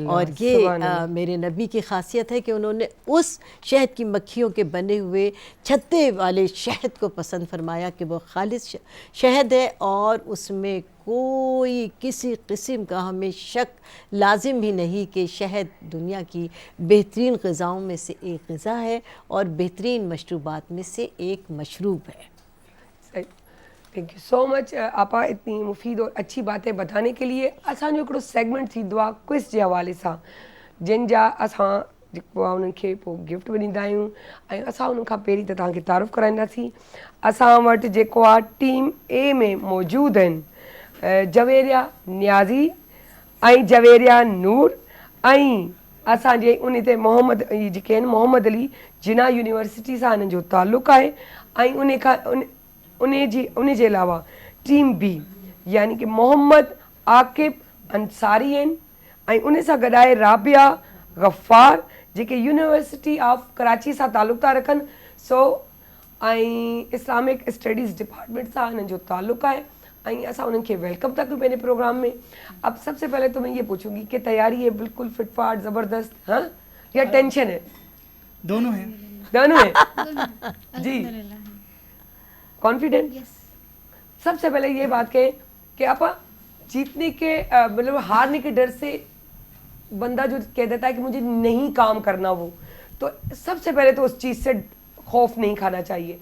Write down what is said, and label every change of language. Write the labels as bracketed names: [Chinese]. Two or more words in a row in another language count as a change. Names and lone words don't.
[Urdu] اور یہ میرے نبی کی خاصیت ہے کہ انہوں نے اس شہد کی مکھیوں کے بنے ہوئے چھتے والے شہد کو پسند فرمایا کہ وہ خالص شہد ہے اور اس میں کوئی کسی قسم کا ہمیں شک لازم بھی نہیں کہ شہد دنیا کی بہترین غذاؤں میں سے ایک غذا ہے اور بہترین مشروبات میں سے ایک مشروب ہے. [English] thank you so much [Urdu] آپا اتنی مفید اور اچھی باتیں بتانے کے لیے. [Sindhi] असांजो हिकिड़ो सेगमेंट थींदो आहे क्विज़ जे हवाले सां, जिन जा असां जेको आहे उन्हनि खे पोइ गिफ्ट बि ॾींदा आहियूं ऐं असां उन्हनि खां पहिरीं त तव्हांखे तारुफ़ कराईंदासीं। असां वटि जेको आहे टीम ए में मौजूदु आहिनि जवेरिया न्याज़ी ऐं जवेरिया नूर ऐं असांजे उन ते मोहम्मद जेके आहिनि मोहम्मद अली जिना यूनिवर्सिटी सां हिननि जो ताल्लुक़ु आहे ऐं उन जे अलावा टीम बी यानी कि मोहम्मद आकिब अंसारी आहिनि ऐं उन सां गॾु आहे राबिया गफ़ार जेके यूनिवर्सिटी ऑफ कराची सां ताल्लुक़ु था रखनि। सो ऐं इस्लामिक स्टडीज़ डिपार्टमेंट सां हिननि जो ताल्लुक़ु आहे ऐं असां उन्हनि खे वेलकम था कयूं पंहिंजे प्रोग्राम में। [Urdu] اب سب سے پہلے تو میں یہ پوچھوں گی کہ تیاری ہے بالکل فٹ فاٹ زبردست، ہاں یا ٹینشن ہے? دونوں ہے. دونوں ہے جی، کانفیڈنٹ. سب سے پہلے یہ بات کہیں کہ آپ جیتنے کے مطلب ہارنے کے ڈر سے بندہ جو کہہ دیتا ہے کہ مجھے نہیں کام کرنا، وہ تو سب سے پہلے تو اس چیز سے خوف نہیں کھانا چاہیے.